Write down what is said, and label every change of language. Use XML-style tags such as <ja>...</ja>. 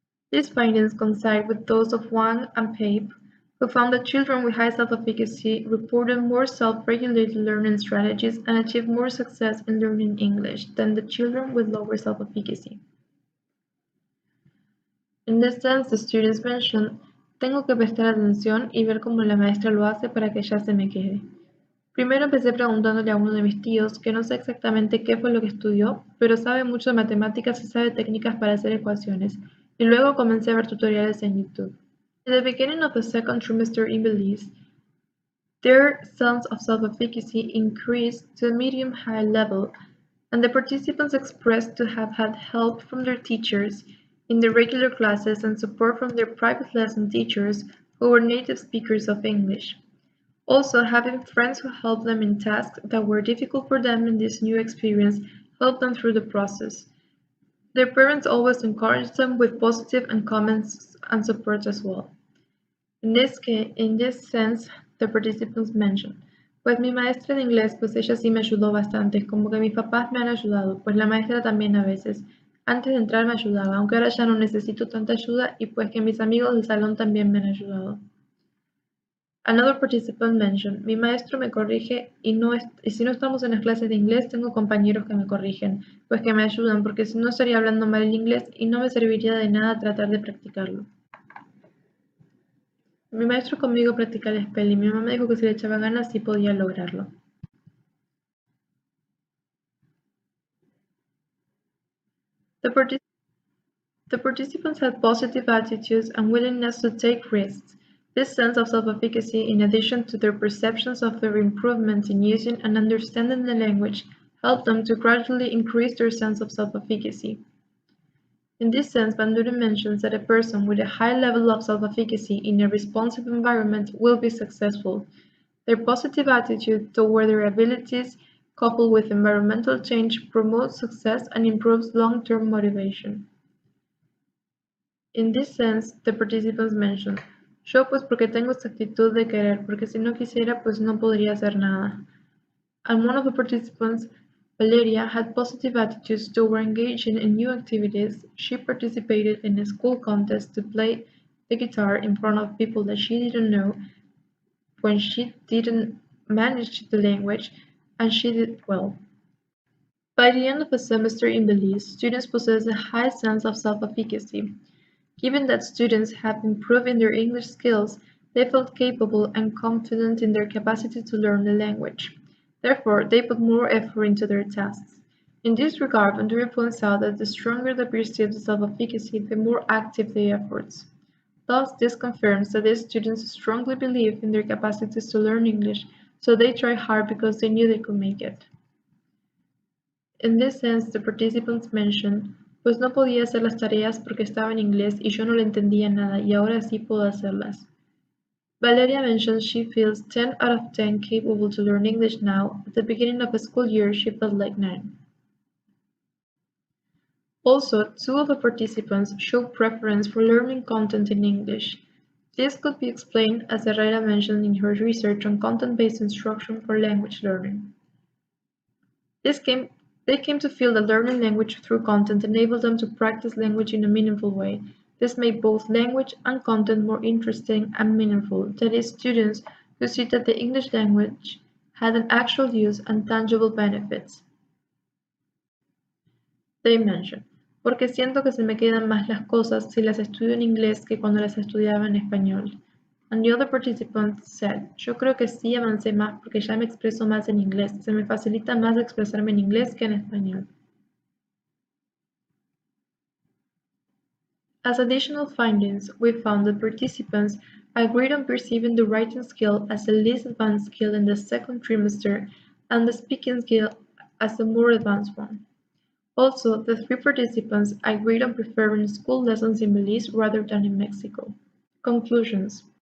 <en>These findings coincide with those of Wang and Pape, who found that children with high self-efficacy reported more self-regulated learning strategies and achieved more success in learning English than the children with lower self-efficacy. In this sense, the students mentioned,</en> <es>tengo que prestar atención y ver cómo la maestra lo hace para que ya se me quede. Primero empecé preguntándole a uno de mis tíos, que no sé exactamente qué fue lo que estudió, pero sabe mucho de matemáticas y sabe técnicas para hacer ecuaciones, y luego comencé a ver tutoriales en YouTube.</es> <en>At the beginning of the second trimester in Belize, their sense of self-efficacy increased to a medium-high level, and the participants expressed to have had help from their teachers in the regular classes and support from their private lesson teachers who were native speakers of English. Also, having friends who helped them in tasks that were difficult for them in this new experience helped them through the process. Their parents always encouraged them with positive and comments and support as well. In this sense, the participants mentioned,</en> <es>pues mi maestra de inglés, pues ella sí me ayudó bastante, como que mis papás me han ayudado, pues la maestra también a veces. Antes de entrar me ayudaba, aunque ahora ya no necesito tanta ayuda y pues que mis amigos del salón también me han ayudado.</es> <en>Another participant mentioned,</en> <es>mi maestro me corrige y si no estamos en las clases de inglés tengo compañeros que me corrigen, pues que me ayudan porque si no estaría hablando mal el inglés y no me serviría de nada tratar de practicarlo. Mi maestro conmigo practica el spell y mi mamá me dijo que si le echaba ganas sí podía lograrlo.</es> <en>The participants had positive attitudes and willingness to take risks. This sense of self-efficacy, in addition to their perceptions of their improvements in using and understanding the language, helped them to gradually increase their sense of self-efficacy. In this sense, Bandura mentions that a person with a high level of self-efficacy in a responsive environment will be successful. Their positive attitude toward their abilities, coupled with environmental change, promotes success and improves long-term motivation. In this sense, the participants mentioned,</en> <es>yo pues porque tengo esta actitud de querer, porque si no quisiera pues no podría hacer nada.</es> <en>And one of the participants, Valeria, had positive attitudes toward engaging in new activities. She participated in a school contest to play the guitar in front of people that she didn't know when she didn't manage the language, and she did well. By the end of the semester in Belize, students possess a high sense of self-efficacy. Given that students have improved in their English skills, they felt capable and confident in their capacity to learn the language. Therefore, they put more effort into their tasks. In this regard, Bandura points out that the stronger the perceived self-efficacy, the more active the efforts. Thus, this confirms that these students strongly believe in their capacities to learn English, so they try hard because they knew they could make it. In this sense, the participants mentioned,</en> <es>pues no podía hacer las tareas porque estaba en inglés y yo no le entendía nada y ahora sí puedo hacerlas.</es> <en>Valeria mentions she feels 10 out of 10 capable to learn English now. At the beginning of a school year, she felt like 9. Also, 2 of the participants show preference for learning content in English. This could be explained, as Herrera mentioned in her research on content-based instruction for language learning. They came to feel that learning language through content enabled them to practice language in a meaningful way. This made both language and content more interesting and meaningful, that is, students who see that the English language had an actual use and tangible benefits. They mention,</en> <es>porque siento que se me quedan más las cosas si las estudio en inglés que cuando las estudiaba en español.</es> <en>And the other participants said,</en> <es>yo creo que sí avancé más porque ya me expreso más en inglés, se me facilita más expresarme en inglés que en español.</es> <en>As additional findings, we found that participants agreed on perceiving the writing skill as the least advanced skill in the second trimester and the speaking skill as the more advanced one. Also, the 3 participants agreed on preferring school lessons in Belize rather than in Mexico. Conclusions.</en>